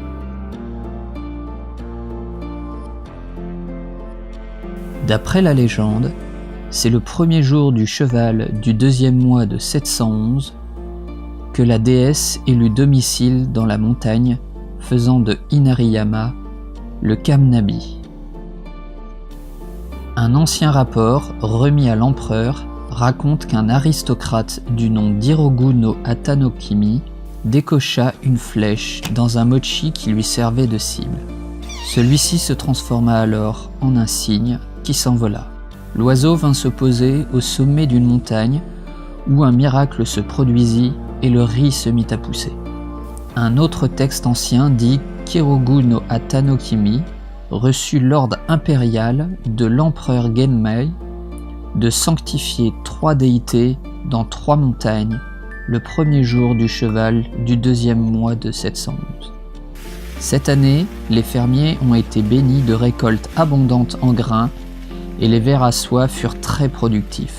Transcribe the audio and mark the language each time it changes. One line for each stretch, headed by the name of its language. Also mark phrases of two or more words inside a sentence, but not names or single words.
French: D'après la légende, c'est le premier jour du cheval du deuxième mois de 711 que la déesse élut domicile dans la montagne, faisant de Inariyama le Kamnabi. Un ancien rapport remis à l'empereur raconte qu'un aristocrate du nom d'Hirogu no Atanokimi décocha une flèche dans un mochi qui lui servait de cible. Celui-ci se transforma alors en un cygne qui s'envola. L'oiseau vint se poser au sommet d'une montagne où un miracle se produisit et le riz se mit à pousser. Un autre texte ancien dit qu'Hirogu no Atanokimi reçut l'ordre impérial de l'empereur Genmei de sanctifier 3 déités dans 3 montagnes le premier jour du cheval du deuxième mois de 711. Cette année, les fermiers ont été bénis de récoltes abondantes en grains et les vers à soie furent très productifs.